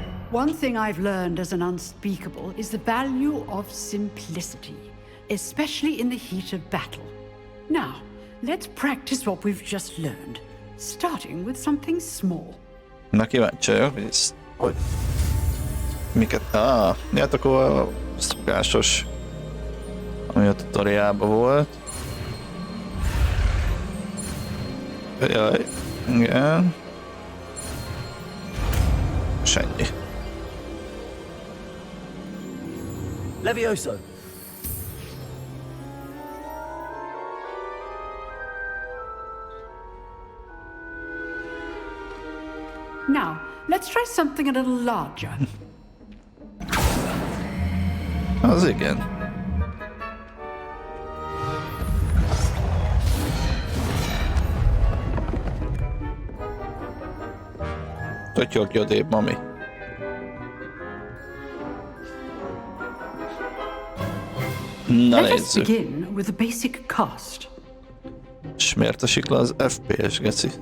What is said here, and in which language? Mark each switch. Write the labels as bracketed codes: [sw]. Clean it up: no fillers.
[en] One thing I've learned as an unspeakable is the value of simplicity, especially in the heat of battle. Now, let's practice what we've just learned, starting with something small. [hu] Na kíváncsi vagyok, hogy miket... Hát akkor a szokásos, ami a tutoriálban volt. Jaj, igen. És ennyi. Levioso. [en] Now, let's try something a little larger. [hu] Az igen. Tötyögj odébb, mami. Na [en] Let us [hu] nézzük. [en] begin with the basic cast. [hu] És miért esik le az FPS, geci?